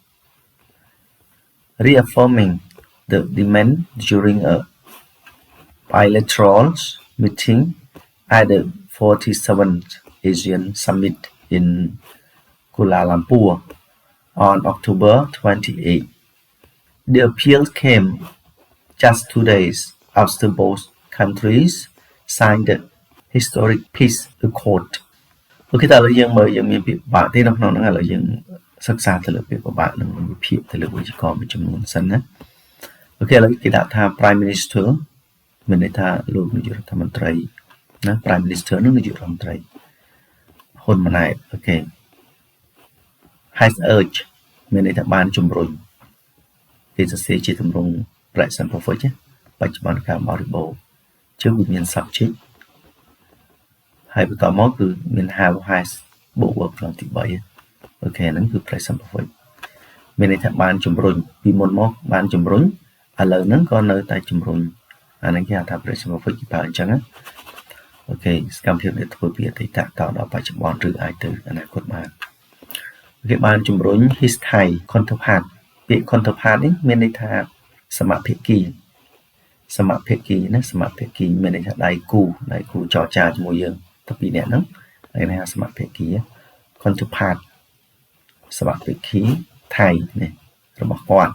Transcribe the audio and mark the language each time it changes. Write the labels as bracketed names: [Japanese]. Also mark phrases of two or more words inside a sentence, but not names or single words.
[English] reaffirming the demand during a bilateral meeting at the 47th ASEAN Summit in Kuala Lumpur on October 28. The appeal came just 2 days after both countries signed the historic peace accord. [Khmer] អូខេតើឥឡូវយើងមើលយើងមានពាក្យបាក់ទេនៅក្នុងហ្នឹងឥឡូវយើងសិក្សាទៅលើពាក្យបាក់នឹងវិភាគទៅលើវេយ្យាករណ៍មួយចំនួនសិនណាអូខេឥឡូ វគេដាក់ថា [English] Prime Minister [Khmer] មានន័យថាលោកនាយករដ្ឋមន្ត្រីណា [English] Prime Minister [Khmer] នឹងនាយករដ្ឋមន្ត្រីហ៊ុនម៉ាណែត អូខេ [English] has urged [Khmer] មានន័យថាបានជំរុញគេសរសេរជាទម្រង់ [English] present perfect [Khmer] បច្ចុប្បន្នកាលបរិបូរណ៍ជើងវាមាន subject ហើយបន្តមកគឺមាន [English] have has [Khmer] បូក verb ក្នុងទី3អូខេហ្នឹងគឺ [English] present perfect [Khmer] មានន័យថាបានជំរុញពីមុនមកបានជំរុញឥឡូវហ្នឹងក៏នៅតែជំរុញអាហ្នឹងគេហៅថា [English] present perfect [Khmer] គេប្រើអញ្ចឹងណា អូខេសកម្មភាពដែលធ្វើពីអតីតតដល់បច្ចុប្បន្នឬអាចទៅអនាគតបានគេបានជំរុញ [English] his Thai counterpart [Khmer] ពាក្យ counterpart នេះមានន័យថាសមភាគីណាសមភាគីមានន័យថាដៃគូចរចាជាមួយយើងតែពីរនាក់ហ្នឹងគេហៅសមភាគី counterpart សមភាគីថៃនេះរបស់គាត់